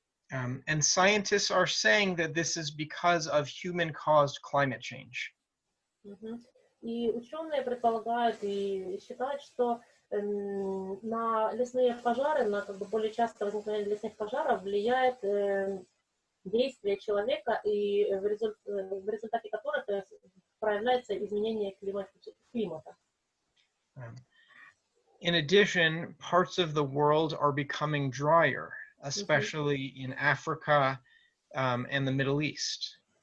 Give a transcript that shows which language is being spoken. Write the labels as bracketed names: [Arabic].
[English] And scientists are saying that this is because of human-caused climate change. [Russian] И ученые предполагают и считают, что на лесные пожары, на как бы более частое возникновение лесных пожаров влияет действия человека, и в результате которых проявляется изменение климата. [English] In addition, parts of the world are becoming drier, especially in Africa and the Middle East.